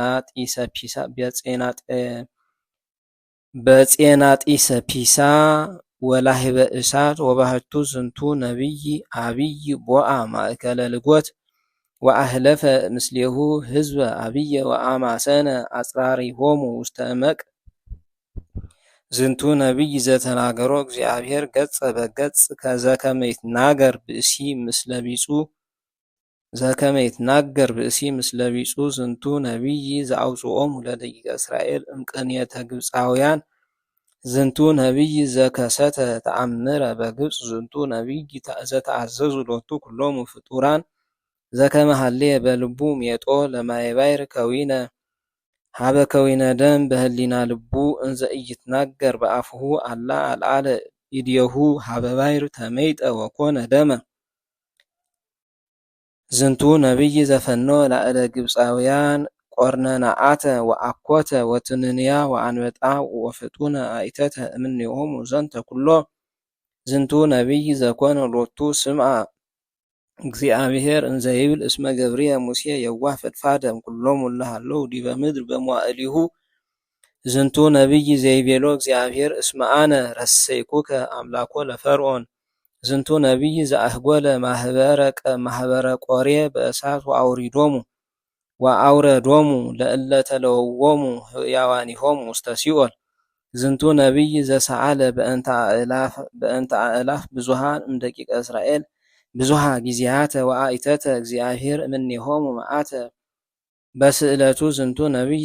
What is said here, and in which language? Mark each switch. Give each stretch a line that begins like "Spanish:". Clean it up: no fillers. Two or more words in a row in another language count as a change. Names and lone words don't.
Geez: በፄናጢሰ ፒሳ ወላህበ እሳት ወባህቱ ዝንቱ ነቢይ አብይ ቦአ ማእከለ ልጎት ወአህለፈ ምስሌሁ ህዝበ አብየ ወአማሰነ አጽራሪሆሙ ውስተ እመቅ። ዝንቱ ነቢይ ዘተናገሮ እግዚአብሔር ገጸ በገጽ ከዘከመ ይትናገር ብእሲ ምስለ ቢጹ ዝንቱ ነቢይ ዘአውጽኦሙ ለደቂቀ እስራኤል እምቅንየተ ግብፃውያን ዝንቱ ነቢይ ዘከሰተ ተአምረ በግብፅ ዝንቱ ነቢይ ዘተአዘዙ ሎቱ ኩሎሙ ፍጡራን ዘከመ ሀሌየ በልቡ ሜጦ ለማየባይር ከዊነ ሀበ ከዊነ ደም በህሊና ልቡ እንዘ ኢይትናገር በአፍሁ አላ አልዓለ ኢድየሁ ሀበ ባይር ተመይጠ ወኮነ ደመ። ዝንቱ ነቢይ ዘፈኖ ላዕለ ግብፃውያን ቆርነናአተ ወአኮተ ወትንንያ ወአንበጣ ወፍጡነ አይተተ እምኔሆሙ ዘንተ ኩሎ። ዝንቱ ነቢይ ዘኮነ ሎቱ ስምዐ እግዚአብሔር እንዘ ይብል እስመ ገብርየ ሙሴ የዋህ ፈድፋደ እምኩሎሙ እለ ሀለው ዲበ ምድር በመዋዕሊሁ። ዝንቱ ነቢይ ዘይቤሎ እግዚአብሔር እስመ አነ ረሰይኩከ አምላኮ ለፈርዖን። ዝንቱ ነቢይ ዘአህጎለ ማህበረ ቆሬ በእሳት ወአውረዶሙ ለእለ ተለወዎሙ ሕያዋኒሆሙ ውስተ ሲኦል። ዝንቱ ነቢይ ዘሰአለ በእንተ አእላፍ ብዙሃን እምደቂቀ እስራኤል ብዙሃ ጊዜያተ ወአይተተ እግዚአብሔር እምኔሆሙ መዓተ በስእለቱ። ዝንቱ ነቢይ